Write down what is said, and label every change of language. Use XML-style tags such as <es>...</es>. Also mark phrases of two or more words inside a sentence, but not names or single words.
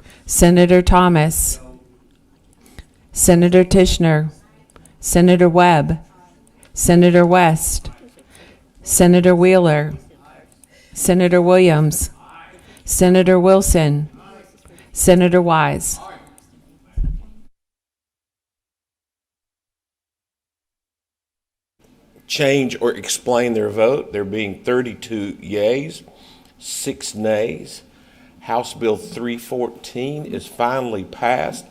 <en>Senator Thomas. No. Senator Tishner. Senator Webb. Aye. Senator West. Senator Wheeler. Aye. Senator Williams. Aye. Senator Wilson. Aye. Senator Wise. Aye. Change or explain their vote. There being 32 yeas, 6 nays. House Bill 314 is finally passed.</en>